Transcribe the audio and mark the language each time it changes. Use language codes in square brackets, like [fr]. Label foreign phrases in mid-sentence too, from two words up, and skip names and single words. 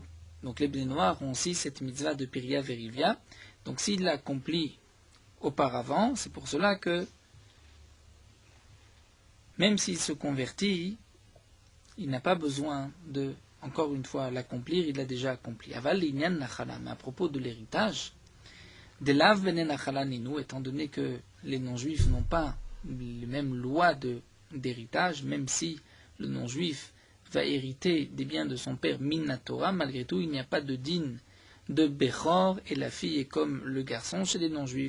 [fr] Donc les Bnei Noirs ont aussi cette mitzvah de [he] פריה ורביה. [fr] Donc s'il l'a accompli auparavant, c'est pour cela que même s'il se convertit, il n'a pas besoin de, encore une fois, l'accomplir, il l'a déjà accompli. [he] אבל לעניין נחלה, [fr] mais à propos de l'héritage, [arc] דלאו בני נחלה נינהו, [fr] étant donné que les non-juifs n'ont pas les mêmes lois d'héritage, même si le non-juif va hériter des biens de son père [he] מן תורה, [fr] malgré tout, il n'y a pas de din de Bechor et la fille est comme le garçon chez les non-juifs.